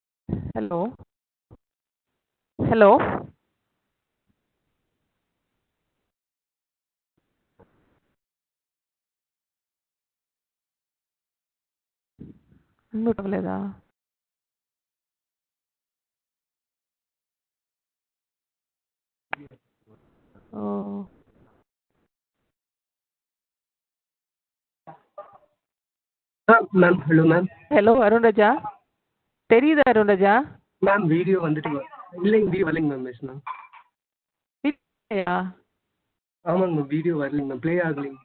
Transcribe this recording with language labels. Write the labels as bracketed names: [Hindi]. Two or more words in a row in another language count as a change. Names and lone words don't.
[English] Hello. Hello. [Telugu] అన్మ్యూట్ అవ్వలేదా? ఓ [Tamil] மேம் ஹலோ மேம். ஹலோ அருண் ராஜா, தெரியுதா அருண் ராஜா? மேம் வீடியோ வந்துட்டு இல்லைங்க, வீடியோ வரலைங்க மேம். எஸ் மேம். இல்லையா? ஆமாங்க மேம், வீடியோ வரலைங்க மேம், ப்ளே ஆகலைங்க.